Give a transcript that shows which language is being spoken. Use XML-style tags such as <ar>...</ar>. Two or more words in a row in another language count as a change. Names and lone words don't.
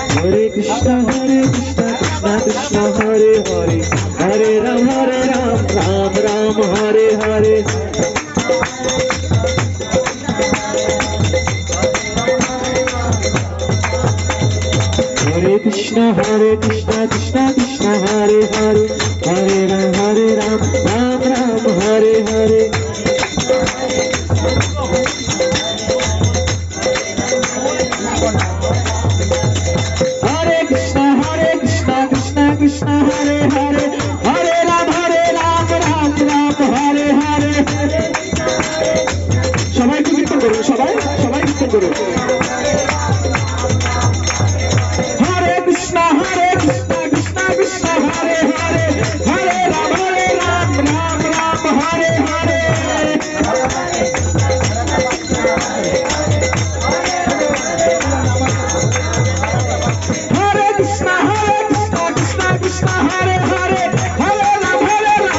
<sa>Hare Krishna Krishna Krishna Hare Hare Hare Ram Ram Ram Hare Hare Hare Krishna Krishna Krishna Hare Hare Hare Ram Ram Ram Hare Hare Hare Krishna Krishna Krishna Hare Hare Hare Ram Ram Hare Hare</sa> <bn>সবাই কীর্তন করুন সবাই কীর্তন করুন Hare Krishna Krishna Krishna Hare Hare Hare Ram Hare Hare Hare Krishna Krishna Krishna Hare Hare Hare Ram Hare</bn>